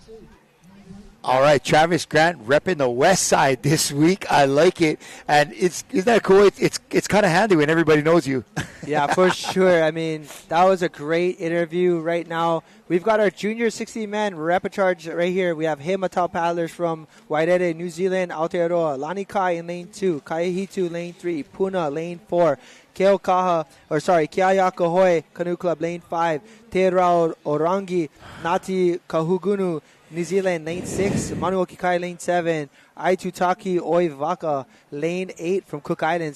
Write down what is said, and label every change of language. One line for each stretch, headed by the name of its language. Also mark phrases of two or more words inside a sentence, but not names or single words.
English: All right, Travis Grant repping the West Side this week. I like it, and isn't that cool? It's kind of handy when everybody knows you. Yeah, for sure. I mean, that was a great interview. Right now, we've got our junior 60-man repechage right here. We have Heimatau paddlers from Waitere, New Zealand, Aotearoa, Lani Kai in lane 2, Kaihitu lane 3, Puna lane 4, Kiayaka Hoi Canoe Club lane 5, Te Rao Orangi, Ngati Kahugunu, New Zealand lane 6, Manuoki Kai lane 7, Aitutaki Oivaka lane 8 from Cook Islands.